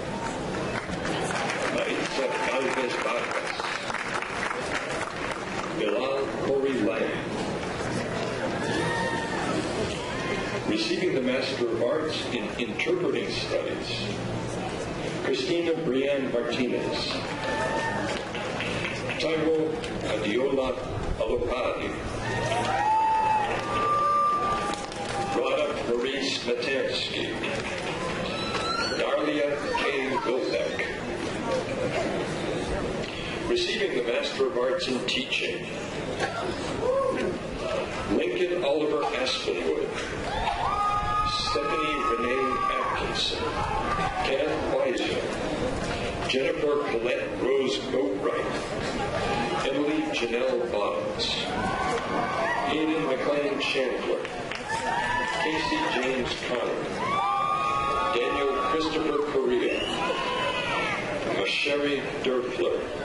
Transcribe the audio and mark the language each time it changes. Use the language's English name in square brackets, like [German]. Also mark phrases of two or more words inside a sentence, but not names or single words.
[English] Maritza Galvez Vargas, Bilal Corey Lang. Receiving the Master of Arts in Interpreting Studies, Christina Brianne Martinez, Taiwo Adiola Alopadi, Maurice Matansky, Darlia K. Gozak. Receiving the Master of Arts in Teaching, Lincoln Oliver Aspenwood, Stephanie Renee Atkinson, Kenneth Weiser, Jennifer Colette Rose Boatwright, Emily Janelle Bottoms, Hayden McLean Chandler, Casey James Connor, Daniel Christopher Correa, Sherry Durfler,